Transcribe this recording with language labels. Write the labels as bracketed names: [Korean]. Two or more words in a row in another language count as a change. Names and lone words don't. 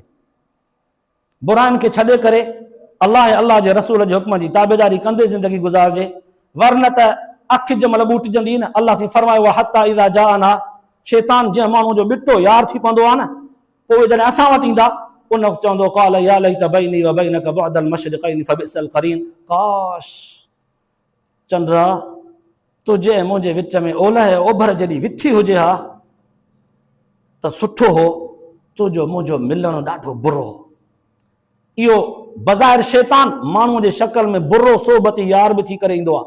[Sindhi] बुराइनि खे छॾे करे अल्लाह ऐं अल्लाह जे रसूल जे हुक्म जी ताबेदारी कंदे ज़िंदगी गुज़ारिजे, वरन त अखि जंहिंमहिल ॿूटिजंदी न, अल्लाह से फरमायो आहे [Arabic] حتى إذا جاءنا, [Sindhi] शैतान जंहिं माण्हू जो ॿिटो यार थी पवंदो आहे न, पोइ जॾहिं असां वटि ईंदा उन वक़्तु चवंदो [Arabic] قال يا ليت بيني وبينك بعد المشرقين فبئس القرين, [Sindhi] काश चंद्रा तुंहिंजे ऐं मुंहिंजे विच में ओलह ओभर जॾहिं विथी हुजे हा त सुठो हो, तुंहिंजो मुंहिंजो मिलणु ॾाढो बुरो। इहो बज़ाहिर शैतान माण्हूअ जे शक्ल में बुरो सोबती यार बि थी करे ईंदो आहे।